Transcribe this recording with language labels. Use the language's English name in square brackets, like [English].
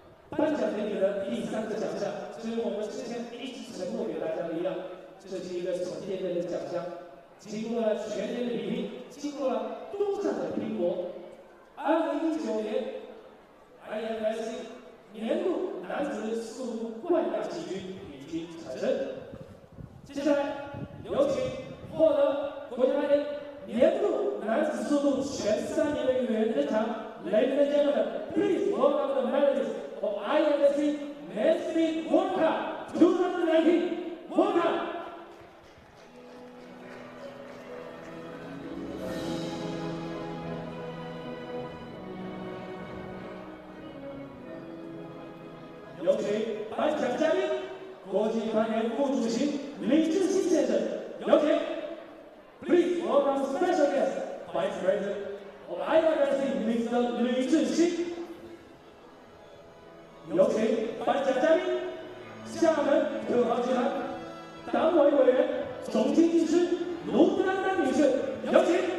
[Chinese] 颁奖典礼的第3个奖项，就是我们之前一直承诺给大家的一样，这是一个沉甸甸的奖项，经过了全年的比拼，经过了多场的拼搏，2019年 IFSC 年度男子速度冠亚季军已经产生。接下来有请获得国家攀岩年度男子速度前3名的运动员登场。 [English] Ladies and gentlemen, please welcome the medalists of IFSC Men's Speed World Cup 2019. Welcome. [Chinese] 有请颁奖嘉宾，国际攀岩副主席李志新先生。有请。 [English] Please welcome special guest, Vice President of IFSC Mr. [Chinese] 李志新。有请颁奖嘉宾，厦门特豪集团党委委员、总经济师卢丹丹女士。有请。